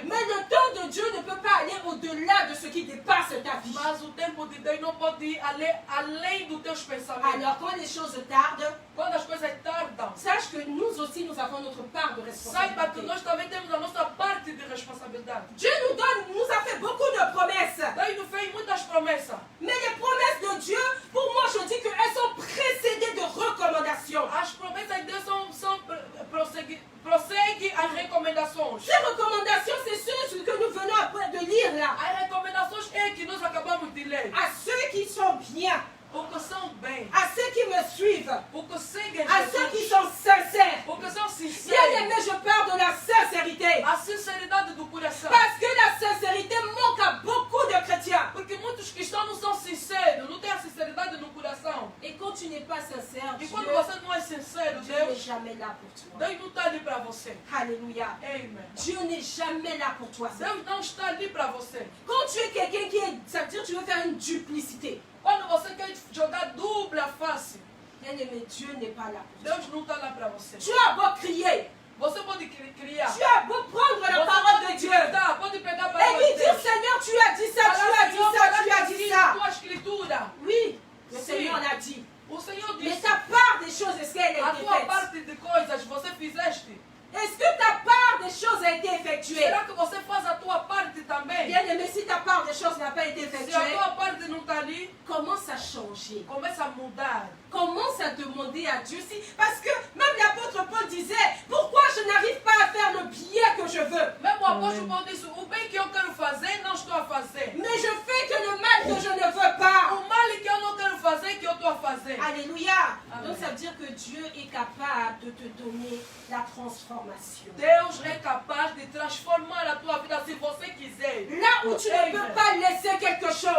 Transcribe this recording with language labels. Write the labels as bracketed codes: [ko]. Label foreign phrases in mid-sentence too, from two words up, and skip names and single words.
[fr] Mais le temps de Dieu ne peut pas aller au-delà de ce qui dépasse ta vie. [pt] Mas o tempo de Deus não pode ir além dos teus pensamentos. [fr] Alors quand les choses tardent, [pt] Quando as coisas tardam, [fr] sache que nous aussi nous avons notre part de [pt] saiba que [fr] responsabilité. [pt] nós também temos a nossa parte de responsabilidade. [fr] Dieu nous a fait beaucoup de promesses. [pt] Deus nos fez muitas promessas. [fr] Mais les promesses de Dieu, pour moi je dis qu'elles sont précédées de recommandations. [pt] As promessas de Deus prosseguem as recomendações. [fr] Ces recommandations, c'est ce que nous venons après de lire là. [pt] As recomendações é que nós acabamos de ler. [fr] À ceux qui sont bien, [pt] O que são bem, [fr] à ceux qui me suivent, [pt] o que seguem [fr] à ceux qui [pt] Jesus, [fr] sont sincères. [pt] o que são [fr] Bien [pt] sinceros. [fr] aimé, je parle de la sincérité. [pt] A sinceridade do coração. [fr] Parce que la sincérité manque à beaucoup de chrétiens. [pt] Porque muitos cristãos não são sinceros, não têm a sinceridade no coração. [fr] Et quand tu n'es pas sincère, [pt] E [fr] Dieu, [pt] quando você não é sincero, [fr] Dieu n'est [pt] Deus [fr] jamais là pour toi. [pt] não está ali para você. [fr] Alléluia. [pt] Amen. [fr] Dieu n'est jamais là pour toi. [pt] Deus não está ali para você. [fr] Quand tu es quelqu'un qui est, ça veut dire que tu veux faire une duplicité. [pt] Quando você quer jogar dupla face, [fr] Bien aimé, Dieu n'est pas là pour toi. [pt] Deus não está lá para você. [fr] Tu as beau crier, [pt] Você pode criar. [fr] tu as beau prendre la [pt] Você [fr] parole de [pt] pode [fr] Dieu [pt] gritar, pode pegar a [fr] et [pt] palavra [fr] lui [pt] de [fr] dire [pt] Deus. [fr] Seigneur, tu as dit ça, tu [pt] Falar, [fr] as dit [pt] Senhor, [fr] ça, tu [pt] falar [fr] as dit [pt] assim, [fr] ça. [pt] tua escritura. [fr] Oui, le [pt] Sim. [fr] Seigneur l'a dit. [pt] O Senhor [fr] Mais [pt] disse, [fr] ta part des choses, est-ce qu'elle a [pt] a [fr] été [pt] tua [fr] faite? [pt] parte de coisas você fizeste. [fr] Est-ce que ta part des choses a été effectuée? [pt] Será que você faz a tua parte também? também. [fr] Bien-aimé, si ta part des choses n'a pas été [pt] Se a [fr] effectuée, [pt] tua parte não está ali, [fr] commence à changer. [pt] começa a mudar. [fr] Commence à demander à Dieu si. Parce que même l'apôtre Paul disait, pourquoi je n'arrive pas à faire le bien que je veux? [pt] Mesmo o apóstolo Paulo disse, o bem que eu quero fazer, não estou a fazer. [fr] Mais je fais que le mal que je ne veux pas. [pt] O mal que eu não quero fazer, que eu estou a fazer. [fr] Alléluia. [pt] Amen. [fr] Donc ça veut dire que Dieu est capable de te donner la transformation. [pt] Deus é capaz de transformar a tua vida se você quiser. [fr] Là où tu ne peux pas laisser quelque chose.